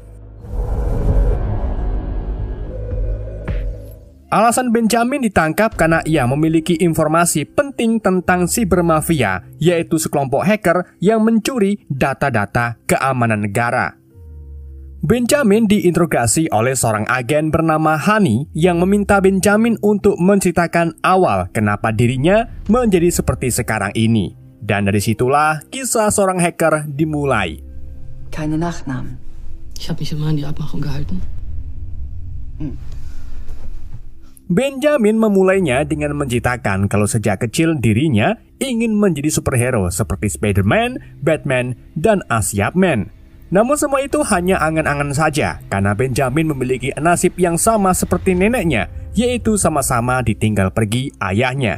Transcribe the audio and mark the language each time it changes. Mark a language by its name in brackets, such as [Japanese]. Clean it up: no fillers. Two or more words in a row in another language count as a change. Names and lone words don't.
[Indonesian] Alasan Benjamin ditangkap karena ia memiliki informasi penting tentang sibermafia, yaitu sekelompok hacker yang mencuri data-data keamanan negara. Benjamin diinterogasi oleh seorang agen bernama Hani yang meminta Benjamin untuk menceritakan awal kenapa dirinya menjadi seperti sekarang ini. Dan dari situlah kisah seorang hacker dimulai. [German] Keine Nachnamen. Ich habe mich immer an die Abmachung gehalten. [Indonesian] Benjamin memulainya dengan menceritakan kalau sejak kecil dirinya ingin menjadi superhero seperti Spider-Man, Batman, dan Asyapman. Namun semua itu hanya angan-angan saja karena Benjamin memiliki nasib yang sama seperti neneknya, yaitu sama-sama ditinggal pergi ayahnya.